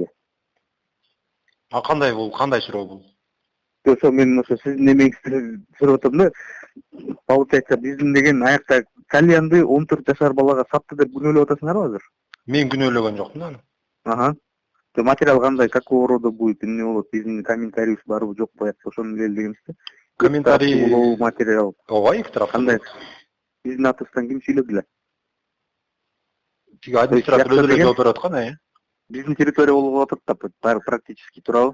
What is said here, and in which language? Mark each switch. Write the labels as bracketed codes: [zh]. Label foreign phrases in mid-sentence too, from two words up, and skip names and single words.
[ky] А кандай бул? Кандай суроо бул? Ошо мен ошо сиздин эмеңизди сурап атам да. Получается, биздин деген аякта кальянды 14 жашар балага сатты деп күнөөлөп атасыңарбы азыр? Мен күнөөлөгөн жокмун аны. Ага. Материал кандай, [ru] какого рода будет, [ky] эмне болот, биздин комментарийбиз барбы жокпу, ошону эле дегенбизди. Комментарий материал. Ооба, эки тарап. Кандай? Биздин атыбыздан ким сүйлөдү эле? Тиги администратор өзү эле жооп берип аткан, Биздин территория болуп атат да, практически туурабы.